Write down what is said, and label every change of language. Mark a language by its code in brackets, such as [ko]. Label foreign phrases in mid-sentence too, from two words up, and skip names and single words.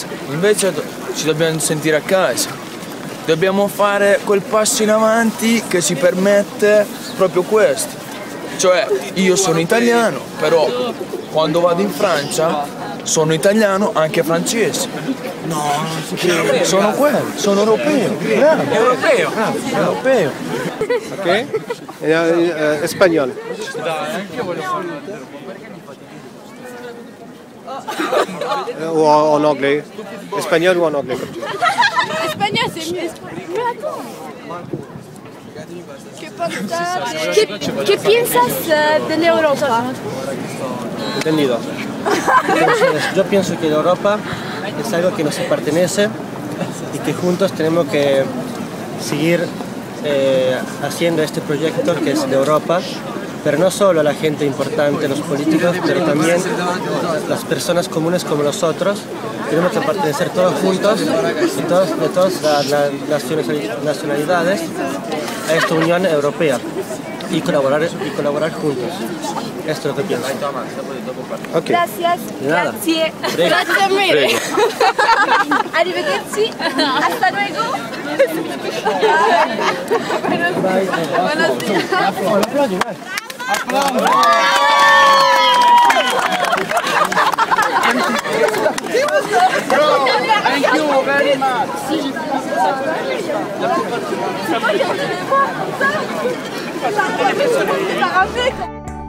[it] Invece ci dobbiamo sentire a casa. Dobbiamo fare quel passo in avanti che ci permette proprio questo. Cioè, io sono italiano, però quando vado in Francia sono italiano anche francese. No, non si crede. Sono quello, sono europeo. Bravo. Europeo. Bravo. Europeo. [fr] Ok? Espagnol. Ou en anglais. Espagnol ou en anglais comme tu veux. Espagnol, c'est mieux. Mais attends. [es] ¿Qué piensas dell'Europa? Entendido. Yo pienso que la Europa es algo que nos pertenece y que juntos tenemos que seguir haciendo este proyecto que es de Europa, pero no solo la gente importante, los políticos, pero también las personas comunes como nosotros. Tenemos que pertenecer todos juntos, de todas las nacionalidades, a esta Unión Europea. y colaborar juntos. Esto es lo que pienso. Ok. Gracias. De nada. [it] Grazie. Prego. Grazie mille. Prego. Arrivederci. [es] Hasta luego. Buenos días. [en] Thank you very much.